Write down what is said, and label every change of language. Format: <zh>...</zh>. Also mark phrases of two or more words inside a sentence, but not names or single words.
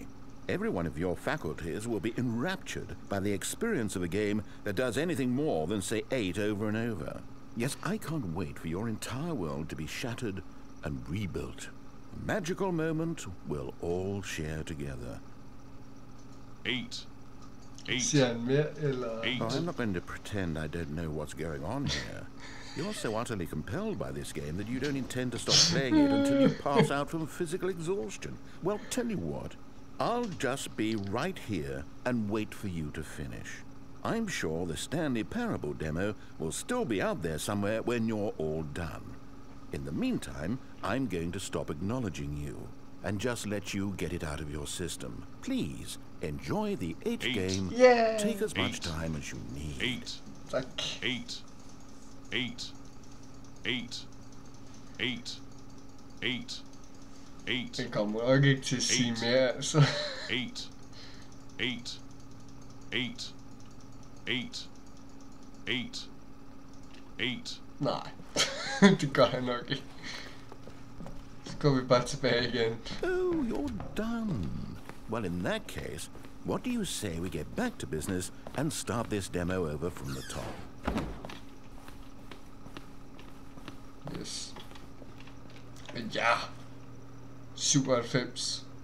<en>Every one of your faculties will be enraptured by the experience of a game that does anything more than say 8 over and over. Yes, I can't wait for your entire world to be shattered and rebuilt. A magical moment we'll all share together. 8. 8.</en> <da>Siger han mere, eller?</da> <en>8. Oh, I'm not going to pretend I don't know what's going on here. You're so utterly compelled by this game that you don't intend to stop playing it until you pass out from physical exhaustion. Well, tell you what, I'll just be right here and wait for you to finish. I'm sure the Stanley Parable demo will still be out there somewhere when you're all done. In the meantime, I'm going to stop acknowledging you and just let you get it out of your system. Please, enjoy the 8 game. Yeah. Take as much time as you need. 8.</en> <da>Tak. 8. 8. 8. 8. 8. 8. Det kommer nok ikke til at sige mere, altså. 8. 8. 8. 8. 8. 8. Nej, det gør han nok ikke. Så går vi bare tilbage igen.</da> <en>Oh, you're done. Well, in that case, what do you say we get back to business and start this demo over from the top? Yes.</en> <da>Ja. 97.</da>